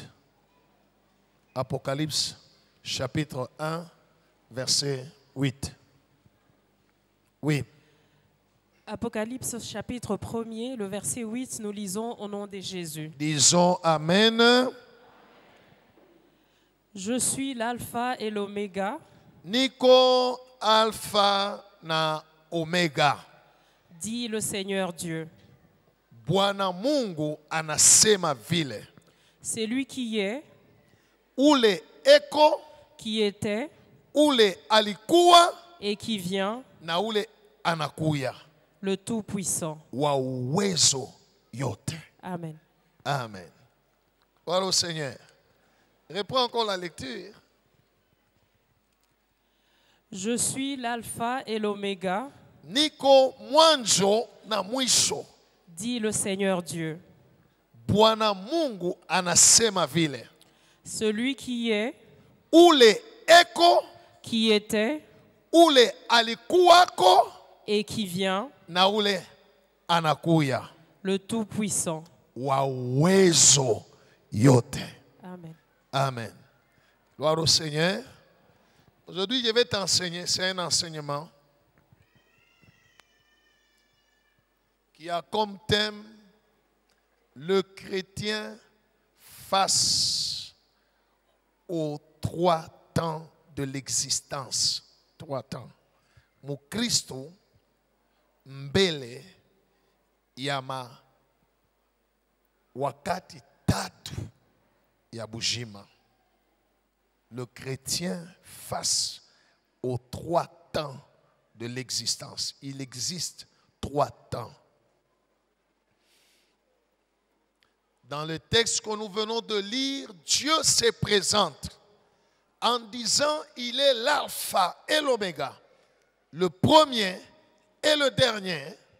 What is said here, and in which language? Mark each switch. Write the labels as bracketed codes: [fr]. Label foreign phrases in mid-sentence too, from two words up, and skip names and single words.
[fr] Apocalypse chapitre 1, verset 8. Oui. Apocalypse chapitre 1er, le verset 8, nous lisons au nom de Jésus. Disons Amen. Je suis l'alpha et l'oméga, [sw] Niko alpha na omega. [fr] dit le Seigneur Dieu. [sw] Bwana Mungu anasema vile. [fr] C'est lui qui est, [sw] Ule eko, [fr] qui était [sw] ule alikuwa, [fr] et qui vient, [sw] na ule anakuya. [fr] le Tout-Puissant. [sw] Wa uwezo yote. [fr] Amen. Amen. Voilà au Seigneur. Reprends encore la lecture. Je suis l'alpha et l'oméga, [sw] Niko mwanzo na mwisho. [fr] dit le Seigneur Dieu. [sw] Bwana Mungu anasema vile. [fr] Celui qui est, [sw] Ule eko, [fr] qui était [sw] ule alikuwako, [fr] et qui vient, [sw] na ule anakuya. [fr] le Tout-Puissant. [sw] Wa uwezo yote. [fr] Amen. Amen. Gloire au Seigneur. Aujourd'hui, je vais t'enseigner, c'est un enseignement qui a comme thème le chrétien face aux 3 temps de l'existence. 3 temps. [sw] Mukristo mbele yama wakati tatu ya bujima. [fr] Le chrétien face aux 3 temps de l'existence. Il existe 3 temps. Dans le texte que nous venons de lire, Dieu se présente en disant il est l'alpha et l'oméga, le premier et le dernier.